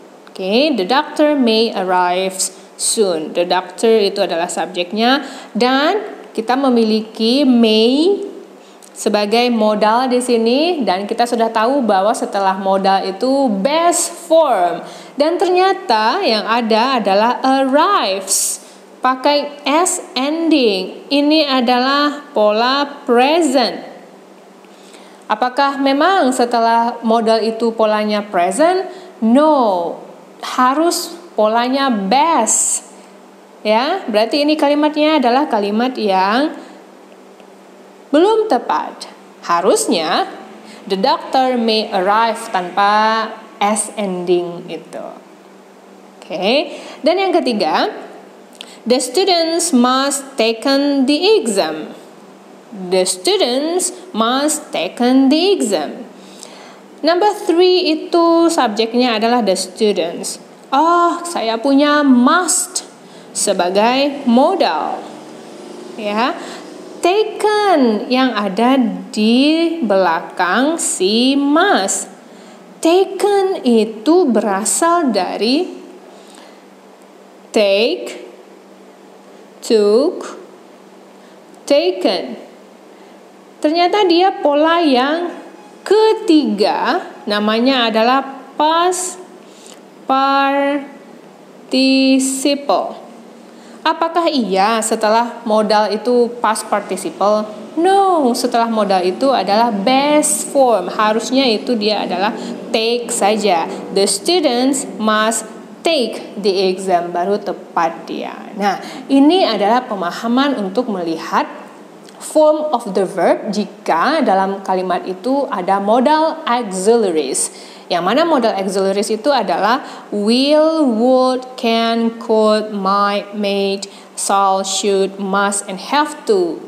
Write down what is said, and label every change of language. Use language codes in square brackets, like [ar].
[en] Oke, the doctor may arrive soon. [id] The doctor itu adalah subjeknya dan kita memiliki may sebagai modal di sini dan kita sudah tahu bahwa setelah modal itu best form dan ternyata yang ada adalah arrives pakai s ending. Ini adalah pola present. Apakah memang setelah modal itu polanya present? No, harus polanya best. Ya, berarti ini kalimatnya adalah kalimat yang belum tepat. Harusnya [en] the doctor may arrive [id] tanpa s ending itu. Oke. [en] Dan yang ketiga, the students must taken the exam. The students must taken the exam. [id] Number 3 itu subjeknya adalah the students. Oh, saya punya must sebagai modal. Ya. Taken yang ada di belakang si must. Taken itu berasal dari take, took, taken. Ternyata dia pola yang ketiga, namanya adalah past participle. Apakah iya setelah modal itu past participle? No, setelah modal itu adalah best form. Harusnya itu dia adalah take saja. [en] The students must take the exam, [id] baru tepat dia. Nah, ini adalah pemahaman untuk melihat [en] form of the verb [id] jika dalam kalimat itu ada modal auxiliaries. Yang mana modal auxiliaries itu adalah [en] will, would, can, could, might, may, shall, should, must, and have to.